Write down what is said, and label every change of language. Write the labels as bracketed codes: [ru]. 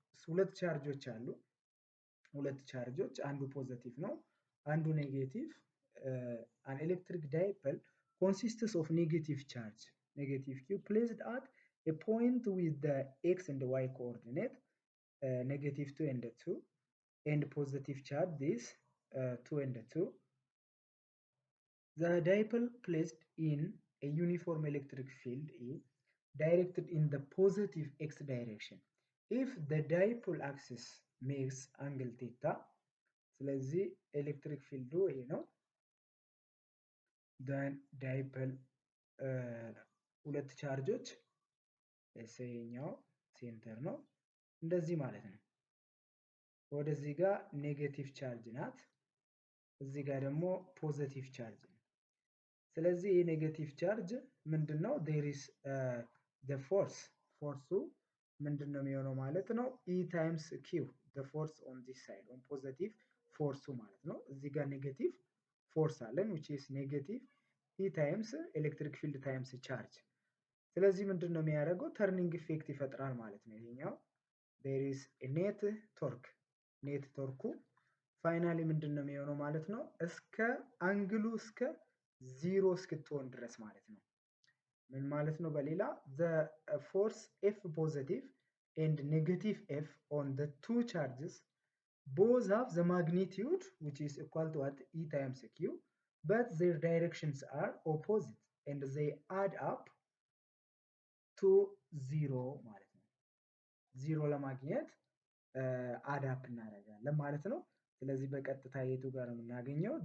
[am] ሁለት ቻርጆች አሉ። ሁለት ቻርጆች አንዱ ፖዚቲቭ ነው አንዱ ኔጌቲቭ። [en] an electric dipole consists of negative charge negative q placed at a point with the x and y coordinate negative 2 and 2 and positive charge this 2 and 2. The dipole placed in a uniform electric field is directed in the positive x direction if the dipole axis makes angle theta. [am] ስለዚህ ኤሌክትሪክ ፊልዱ ይሄ ነው። [en] then dipole [am] ሁለት ቻርጆች ይሄኛው ሴንተር ነው እንደዚህ ማለት ነው። ወደዚህ ጋር ኔጌቲቭ ቻርጅ ናት፣ እዚህ ጋር ደግሞ ፖዚቲቭ ቻርጅ ነው። ስለዚህ ይሄ ኔጌቲቭ ቻርጅ ምንድነው? [en] there is the force [am] ፎርሱ ምንድነው የሚሆነው ማለት ነው? [en] E times Q the force on this side on positive [am] ፎርሱ ማለት ነው። እዚህ ጋር ኔጌቲቭ ፎርስ አለን [en] which is negative E times electric field times charge። [am] ስለዚህ ምንድነው የሚያደርገው? ተርኒንግ ኢፌክት ይፈጥራል ማለት ነው። ይሄኛው [en] there is a net torque [am] ኔት ቶርኩ ፋይናሊ ምንድነው የሚሆነው ማለት ነው? እስከ አንግሉ እስከ 0 እስክትሆን ድረስ ማለት ነው። ምን ማለት ነው? [en] በሌላ the force F positive and negative F on the two charges both have the magnitude which is equal to what E times Q but their directions are opposite and they add up to 0 [am] ማለት ነው። 0 ለማግኘት አድ አፕ እናደርጋለን ማለት ነው። ስለዚህ በቀጥታ የቱ ጋር ነው የምናገኘው?